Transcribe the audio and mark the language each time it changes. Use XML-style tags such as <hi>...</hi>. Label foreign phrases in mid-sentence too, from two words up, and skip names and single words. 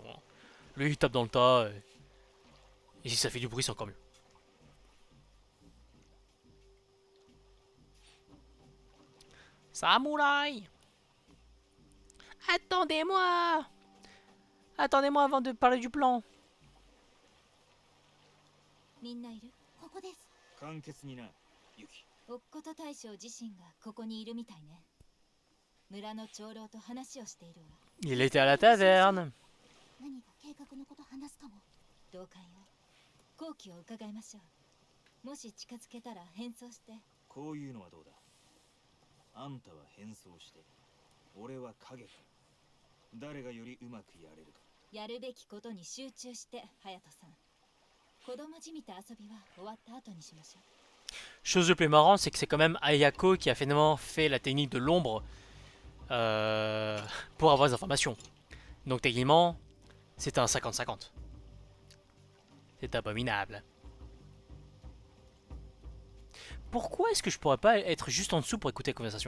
<fr>Hein. Lui, il tape dans le tas. Et si ça fait du bruit, c'est encore mieux. Samouraï! Attendez-moi! Attendez-moi avant de parler du plan.</fr> <ja>みんないる？ここです。簡潔にな、ユキ。おっこと大将自身がここにいるみたいね。村の長老と話をしているわ。</ja> <fr>Il était à la taverne.</fr> <ja>何か計画のこと話すかも。同感よ。好機を伺いましょう。もし近づけたら変装して。こういうのはどうだ。あんたは変装して、俺は影か。誰がよりうまくやれるか。やるべきことに集中して、隼人さん。子供じみた遊びは終わった後にしましょう。</ja> <fr>Chose le plus marrant, c'est que c'est quand même Ayako qui a finalement fait la technique de l'ombre pour avoir des informations. Donc techniquement, c'est un 50-50. C'est abominable. Pourquoi est-ce que je pourrais pas être juste en dessous pour écouter la conversation?</fr>